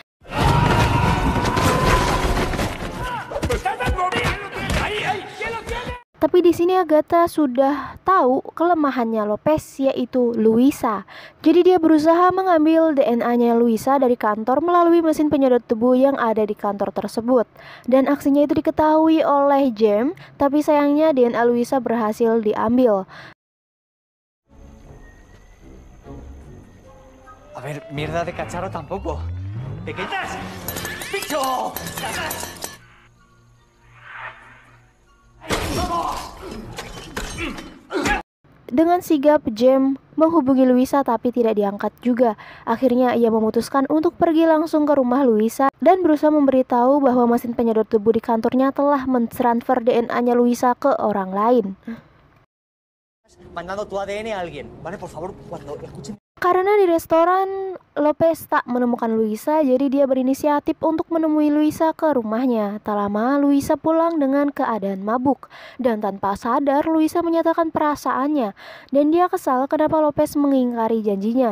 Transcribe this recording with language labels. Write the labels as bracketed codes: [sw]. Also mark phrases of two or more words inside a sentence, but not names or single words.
[id] Tapi di sini Agatha sudah tahu kelemahannya Lopez, yaitu Luisa. Jadi dia berusaha mengambil DNA-nya Luisa dari kantor melalui mesin penyedot debu yang ada di kantor tersebut. Dan aksinya itu diketahui oleh James, tapi sayangnya DNA Luisa berhasil diambil. [es] A ver, mierda de cacharro tampoco. ¡Pequeñas! ¡Bicho! [id] Dengan sigap, James menghubungi Luisa tapi tidak diangkat juga. Akhirnya ia memutuskan untuk pergi langsung ke rumah Luisa dan berusaha memberitahu bahwa mesin penyedot debu di kantornya telah mentransfer DNA-nya Luisa ke orang lain. [es] Mandando tu ADN a alguien. Vale, por favor, cuando escuchen. [id] Karena di restoran Lopez tak menemukan Luisa, jadi dia berinisiatif untuk menemui Luisa ke rumahnya. Tak lama Luisa pulang dengan keadaan mabuk. Dan tanpa sadar Luisa menyatakan perasaannya. Dan dia kesal kenapa Lopez mengingkari janjinya.